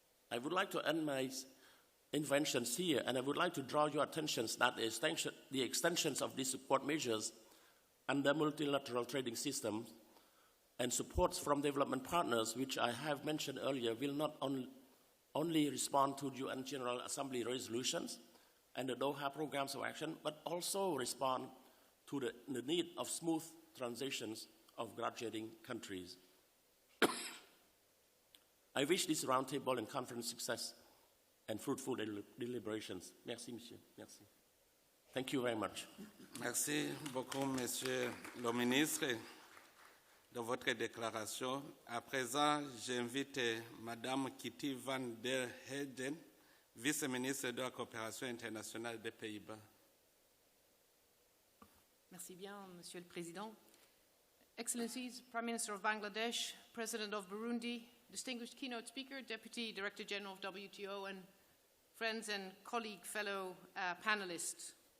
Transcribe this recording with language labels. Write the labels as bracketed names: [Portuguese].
[English] I would like to end my interventions here, and I would like to draw your attention that the extensions of these support measures under multilateral trading systems and supports from development partners, which I have mentioned earlier, will not only respond to UN General Assembly resolutions and the Doha Programs of Action, but also respond to the need of smooth transitions of graduating countries. I wish this roundtable and conference success and fruitful deliberations. [French] Merci, monsieur. Merci. [English] Thank you very much. [French] Merci beaucoup, Monsieur le Ministre, de votre déclaration. À présent, j'invite Madame Kitty van der Heyden, vice-ministre de la coopération internationale des Pays-Bas. Merci bien, Monsieur le Président. [English] Excellencies, Prime Minister of Bangladesh, President of Burundi, distinguished keynote speaker, Deputy Director General of WTO, and friends and fellow panelists.